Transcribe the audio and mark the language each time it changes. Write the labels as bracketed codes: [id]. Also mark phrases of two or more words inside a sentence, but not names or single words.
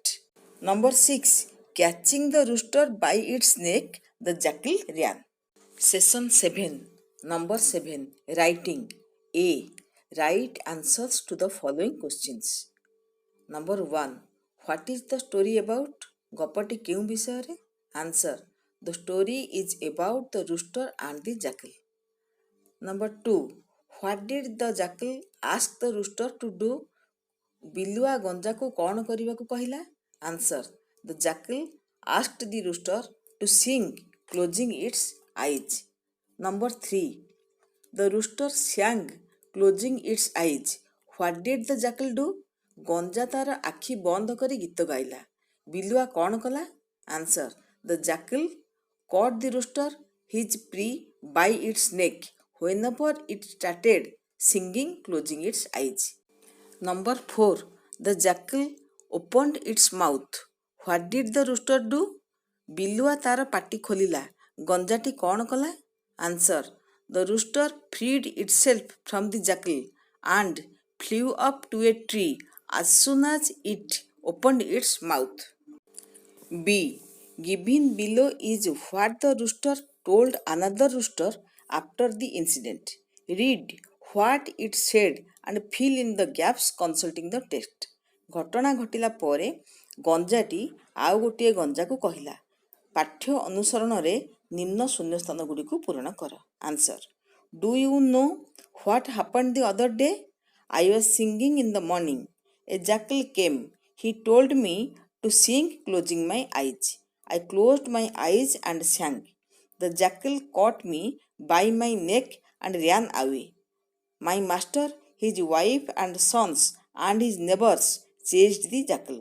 [en] Number 6. Catching the rooster by its neck, the jackal ran. Session 7. Number 7. Writing. A. Write answers to the following questions. Number 1. What is the story about? [or] ଗପଟି କେଉଁ ବିଷୟରେ? [en] Answer. The story is about the rooster and the jackal. Number 2. What did the jackal ask the rooster to do? [or] ବିଲୁଆ ଗଞ୍ଜାକୁ କ'ଣ କରିବାକୁ କହିଲା? [en] Answer. The jackal asked the rooster to sing closing its eyes. Number 3. The rooster sang closing its eyes. What did the jackal do? [or] ଗଞ୍ଜା ତାର ଆଖି ବନ୍ଦ କରି ଗୀତ ଗାଇଲା. ବିଲୁଆ କ'ଣ କଲା? [en] Answer. The jackal caught the rooster, his prey, by its neck whenever it started singing closing its eyes. Number 4. The jackal opened its mouth. What did the rooster do? [or] ବିଲୁଆ ତାର ପାଟି ଖୋଲିଲା. ଗଞ୍ଜାଟି କ'ଣ କଲା? [en] Answer. The rooster freed itself from the jackal and flew up to a tree as soon as it opened its mouth. B. Given below is what the rooster told another rooster after the incident. Read what it said and fill in the gaps consulting the text. [or] ଘଟଣା ଘଟିଲା ପରେ ଗଞ୍ଜାଟି ଆଉ ଗୋଟିଏ ଗଞ୍ଜାକୁ କହିଲା, ପାଠ୍ୟ ଅନୁସରଣରେ ନିମ୍ନ ଶୂନ୍ୟସ୍ଥାନ ଗୁଡ଼ିକୁ ପୂରଣ କର। [en] Answer, do you know what happened the other day? I was singing in the morning. A jackal came. He told me to sing closing my eyes. I closed my eyes and sang. The jackal caught me by my neck and ran away. My master, his wife and sons, and his neighbors chased the jackal.